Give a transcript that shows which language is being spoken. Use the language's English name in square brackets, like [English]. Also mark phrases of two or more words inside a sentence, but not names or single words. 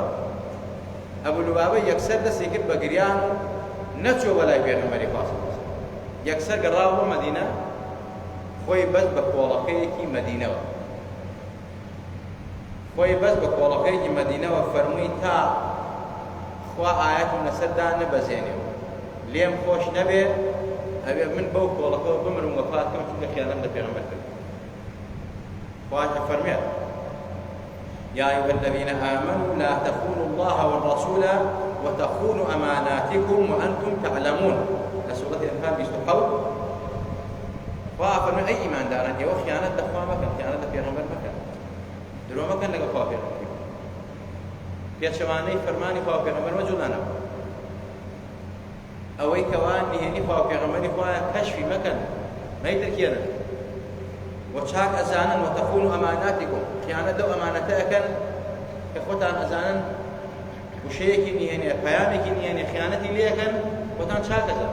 [Central Kurdish] ئەبوو لوبابە یەکسەر دەستی کرد بە گریان و نەچۆ بەلای پێغەمبەری خوا، یەکسەر گەڕاوە بۆ مەدینە، خۆی بەست بە کۆڵەکەیەکی مەدینەوە، خۆی بەست بە کۆڵەکەیەکی مەدینەوە، فەرمووی تا خوا ئاەتم لەسەردا نەبەزێنێەوە، لێم خۆش نەبێ، ئەبێ من بەو کۆڵەکەەوە بمرم وەفات کەم، چونکە خیانەت لە پێغەمبەر کرد. خوای فەرمێت [Arabic] يا أيها الذين آمنوا لا تخونوا الله والرسول وتخونوا أماناتكم وأنتم تعلمون. سورة الأنفال 27. [Central Kurdish] خوای فەرمێت ئەی ئیمانداران، ئێوە خیانەت لە خوا مەکەن، خیانەت لە پێغەمبەر مەکەن، درۆ مەکەن لەگەڵ خوا پێغەمبەر، پێچەوانەی فەرمانی خوا پێغەمبەر مەجوڵانەوە، ئەوەی کەوان نهێنی خوا پێغەمبەری خوایە کەشفی مەکەن، مەیدرکێنن، وچاک ئەزانن وتەخونوا ئەماناتیکم، خیانەت لەو ئەمانەتە ئەکەن کە خۆتان ئەزانن وشەیەکی نهێنێ، پەیامێکی نهێنێ، خیانەتی لێ ئەکەن، خۆتان چاک ئەزانن.